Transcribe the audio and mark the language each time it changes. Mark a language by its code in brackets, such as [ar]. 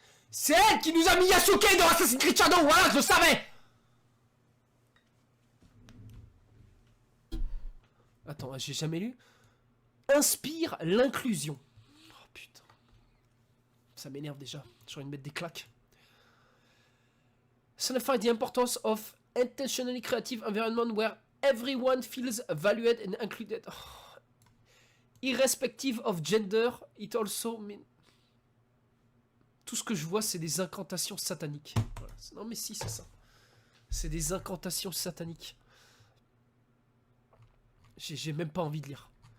[fr] C'est elle qui nous a mis Yasuke dans Assassin's Creed Shadow, voilà, je le savais. Attends, j'ai jamais lu. Inspire l'inclusion. Oh putain. Ça m'énerve déjà. J'ai envie de mettre des claques. [en] Signify the importance of intentionally creative environment where everyone feels valued and included. Oh. Irrespective of gender, it also means... [fr] Tout ce que je vois, c'est des incantations sataniques. Voilà. Non mais si, c'est ça. C'est des incantations sataniques. J'ai même pas envie de lire.